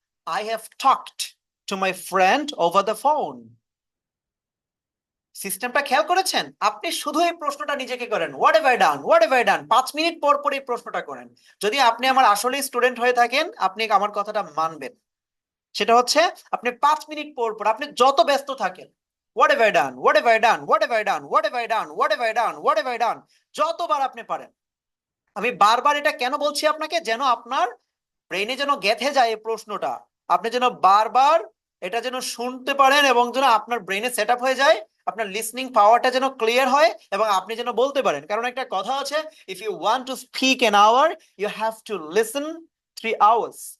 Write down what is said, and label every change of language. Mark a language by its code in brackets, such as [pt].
[en] I have talked to my friend over the phone. [bn] সিস্টেমটা খেয়াল করেছেন? আপনি শুধু এই প্রশ্নটা নিজেকে করেন, [en] what have I done, [bn] what have I done, 5 minute পর পর এই প্রশ্নটা করেন। যদি আপনি আমার আসলে স্টুডেন্ট হয়ে থাকেন, আপনি আমার কথাটা মানবেন। সেটা হচ্ছে, আপনি 5 মিনিট পর পর, আপনি যত ব্যস্ত থাকেন, [en] what have I done, what have I done, what have I done, what have I done, what have I done, what have I done, [bn] যতবার আপনি পারেন। আমি বারবার এটা কেন বলছি আপনাকে, যেন আপনার ব্রেনে যেন গেঁথে যায় এই প্রশ্নটা, আপনি যেন বারবার এটা যেন শুনতে পারেন এবং যেন আপনার ব্রেনে সেট আপ হয়ে যায়, আপনার লিসনিং পাওয়ারটা যেন ক্লিয়ার হয় এবং আপনি যেন বলতে পারেন। কারণ একটা কথা আছে, [en] If you want to speak an hour you have to listen 3 hours.